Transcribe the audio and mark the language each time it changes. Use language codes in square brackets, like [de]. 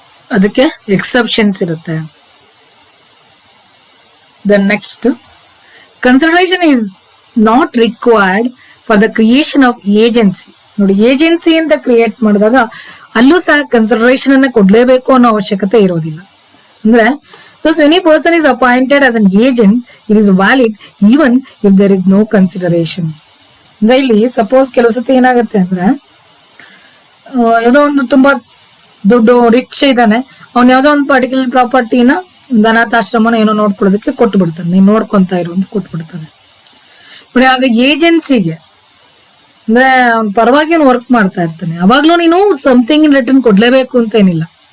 [kn] ಅದಕ್ಕೆ ಎಕ್ಸೆಪ್ಷನ್ಸ್ ಇರುತ್ತೆ. [en] Then next, consideration is not required for the creation of agency. [kn] ನೋಡಿ, agency ಅಂತ create ಮಾಡಿದಾಗ ಅಲ್ಲೂ ಸಹ ಕನ್ಸಿಡರೇಷನ್ ಅನ್ನ ಕೊಡ್ಲೇಬೇಕು ಅನ್ನೋ ಅವಶ್ಯಕತೆ ಇರೋದಿಲ್ಲ. [en] ಅಂದ್ರೆ thus when a person is appointed as an agent, it is valid even if there is no consideration. [kn] ಅಂದ್ರೆ ಇಲ್ಲಿ ಸಪೋಸ್ ಕೆಲವು ಸತಿ ಏನಾಗುತ್ತೆ ಅಂದ್ರೆ ಯಾವುದೋ ಒಂದು ತುಂಬಾ ದುಡ್ಡು ರಿಚ್ ಇದ್ದಾನೆ, ಅವ್ನು ಯಾವ್ದೋ ಒಂದು ಪರ್ಟಿಕ್ಯುಲರ್ ಪ್ರಾಪರ್ಟಿನ ಒಂದು ಅನಾಥಾಶ್ರಮನ ಏನೋ ನೋಡ್ಕೊಳ್ಳೋದಕ್ಕೆ ಕೊಟ್ಟು ಬಿಡ್ತಾನೆ, ನೀನ್ ನೋಡ್ಕೊಂತ ಇರು ಅಂತ ಕೊಟ್ಟು ಬಿಡ್ತಾನೆ. ಆಗ ಏಜೆನ್ಸಿಗೆ ಅಂದ್ರೆ ಅವ್ನ ಪರವಾಗಿ ವರ್ಕ್ ಮಾಡ್ತಾ ಇರ್ತಾನೆ, ಅವಾಗ್ಲೂ ನೀನು [en] something in return [kn] ಕೊಡ್ಲೇಬೇಕು ಅಂತ ಏನಿಲ್ಲ.